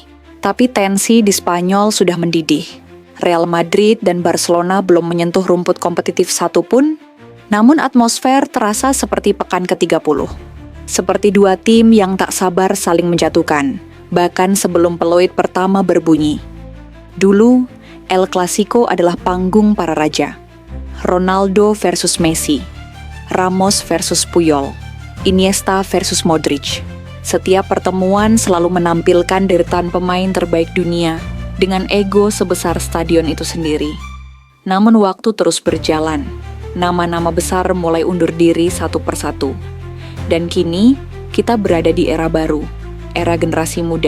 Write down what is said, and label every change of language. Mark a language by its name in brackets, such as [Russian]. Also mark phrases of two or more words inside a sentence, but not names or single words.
[Indonesian] Tapi tensi di Spanyol sudah mendidih. Real Madrid dan Barcelona belum menyentuh rumput kompetitif satupun, namun atmosfer terasa seperti pekan ke-30. Seperti dua tim yang tak sabar saling menjatuhkan, bahkan sebelum peluit pertama berbunyi. Dulu, El Clasico adalah panggung para raja. Ronaldo versus Messi, Ramos versus Puyol, Iniesta versus Modric. Setiap pertemuan selalu menampilkan deretan pemain terbaik dunia dengan ego sebesar stadion itu sendiri. Namun waktu terus berjalan, nama-nama besar mulai undur diri satu persatu. Dan kini, kita berada di era baru, era generasi muda.